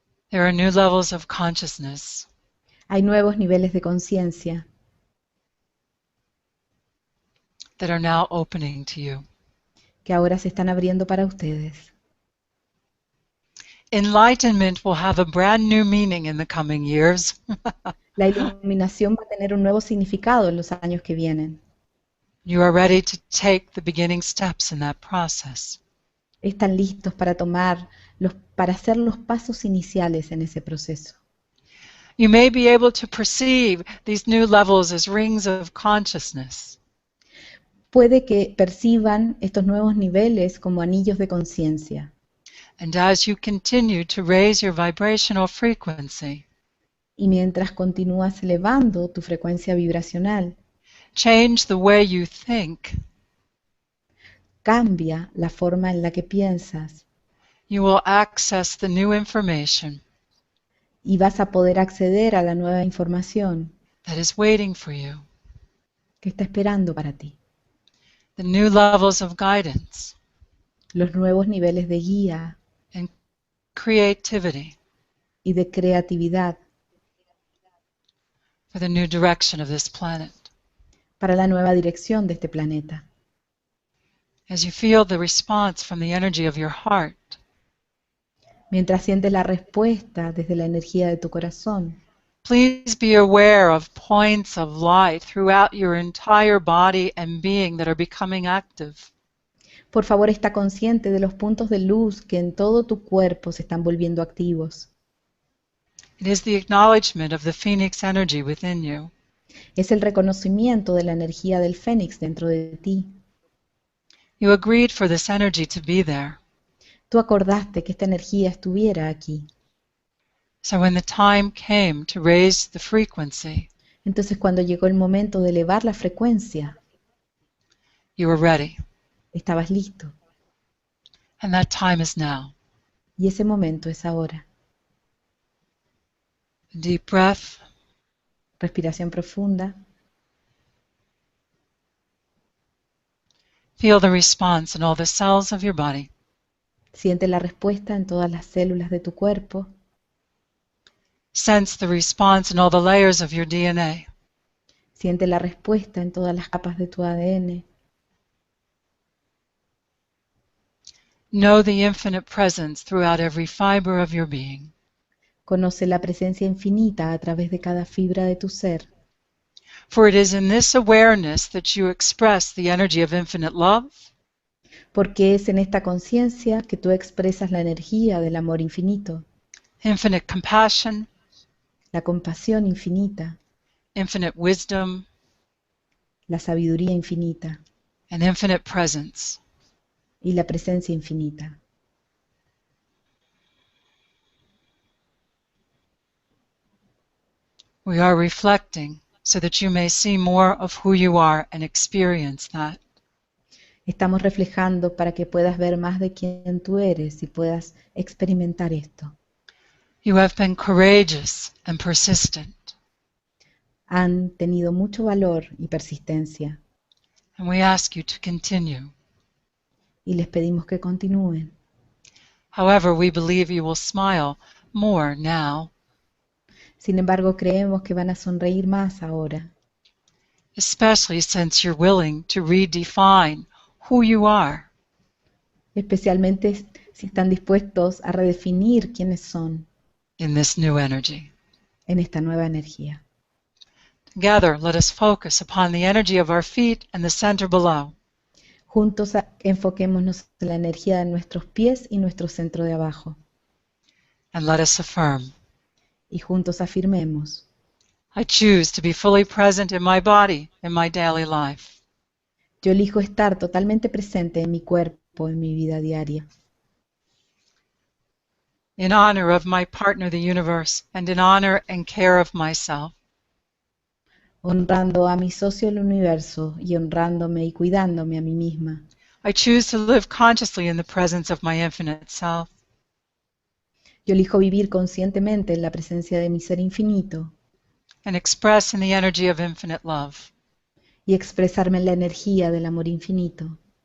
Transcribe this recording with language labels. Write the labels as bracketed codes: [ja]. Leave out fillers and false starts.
[en] There are new levels of consciousness [es] Hay nuevos niveles de conciencia [en] that are now opening to you. [es] que ahora se están abriendo para ustedes. [en] Enlightenment will have a brand new meaning in the coming years. [es] La iluminación va a tener un nuevo significado en los años que vienen. [en] You are ready to take the beginning steps in that process. [es] Están listos para para hacer los pasos iniciales en ese proceso. [en] You may be able to perceive these new levels as rings of consciousness. [es] Puede que perciban estos nuevos niveles como anillos de conciencia. [en] And as you continue to raise your vibrational frequency, [es] Y mientras continúas elevando tu frecuencia vibracional, [en] change the way you think, [es] cambia la forma en la que piensas. [en] you will access the new information [es] y vas a poder acceder a la nueva información [en] that is waiting for you, [es] que está esperando para ti, [en] the new levels of guidance [es] los nuevos niveles de guía [en] and creativity [es] y de creatividad [en] for the new direction of this planet. [es] para la nueva dirección de este planeta. [en] As you feel the response from the energy of your heart, [es] Mientras sientes la respuesta desde la energía de tu corazón, [en] please be aware of points of light throughout your entire body and being that are becoming active. [es] por favor está consciente de los puntos de luz que en todo tu cuerpo se están volviendo activos. [en] It is the acknowledgement of the phoenix energy within you. [es] Es el reconocimiento de la energía del fénix dentro de ti. [en] You agreed for this energy to be there. [es] Tú acordaste que esta energía estuviera aquí. [en] So when the time came to raise the frequency, [es] Entonces cuando llegó el momento de elevar la frecuencia, [en] you were ready. [es] estabas listo. [en] And that time is now. [es] Y ese momento es ahora. [en] A deep breath. [es] Respiración profunda. [en] Feel the response in all the cells of your body. [es] Siente la respuesta en todas las células de tu cuerpo. [en] Sense the response in all the layers of your DNA. [es] Siente la respuesta en todas las capas de tu ADN. [en] Know the infinite presence throughout every fiber of your being. [es] Conoce la presencia infinita a través de cada fibra de tu ser. [en] For it is in this awareness that you express the energy of infinite love, [es] Porque es en esta conciencia que tú expresas la energía del amor infinito, [en] infinite compassion, [es] la compasión infinita, [en] infinite wisdom, [es] la sabiduría infinita [en] and infinite presence. [es] y la presencia infinita. [en] We are reflecting so that you may see more of who you are and experience that. [es] Estamos reflejando para que puedas ver más de quién tú eres y puedas experimentar esto. [en] You have been courageous and persistent, [es] Han tenido mucho valor y persistencia [en] and we ask you to continue. [es] y les pedimos que continúen. [en] However, we believe you will smile more now, [es] Sin embargo, creemos que van a sonreír más ahora, [en] especially since you're willing to redefine who you are. [es] especialmente si están dispuestos a redefinir quiénes son [en] In this new energy. [es] en esta nueva energía. [en] Together, let us focus upon the energy of our feet and the center below. [es] Juntos enfoquémonos en la energía de nuestros pies y nuestro centro de abajo. [en] And let us affirm, [es] Y juntos afirmemos, [en] I choose to be fully present in my body in my daily life. [es] yo elijo estar totalmente presente en mi cuerpo, en mi vida diaria. [en] In honor of my partner, the universe, and in honor and care of myself. [es] Honrando a mi socio el universo y honrándome y cuidándome a mí misma. [en] I choose to live consciously in the presence of my infinite self. [es] Yo elijo vivir conscientemente en la presencia de mi ser infinito [en] And express in the energy of infinite love. [es] y expresarme en la energía del amor infinito.